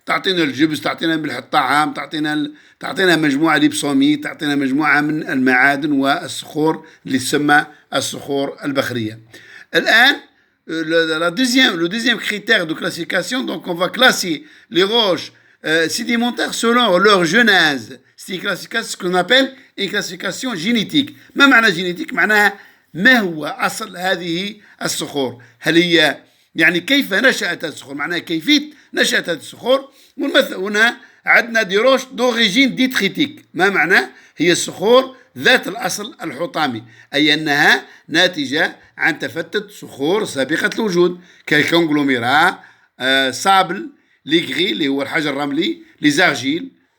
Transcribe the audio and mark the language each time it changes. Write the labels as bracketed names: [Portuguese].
[Arabic] تعطينا الجبس، تعطينا ملح الطعام، تعطينا مجموعة ليبسوميت، تعطينا مجموعة من المعادن والصخور اللي تسمى الصخور البخرية. [French] الآن le deuxième critère de classification, donc on va classer les roches sédimentaires selon leur genèse. C'est ce qu'on appelle une classification génétique. [Arabic] ما معنى génétique؟ معناها ما هو أصل هذه الصخور، هل هي يعني كيف نشأت الصخور، معناها كيفية نشأة هذه الصخور. هنا عندنا دي روش دوريجين ديتريتيك، ما معناه؟ هي الصخور ذات الأصل الحطامي، أي أنها ناتجة عن تفتت صخور سابقة الوجود كالكونغلوميرا، سابل، لي غري اللي هو الحجر الرملي، لي زارجيل.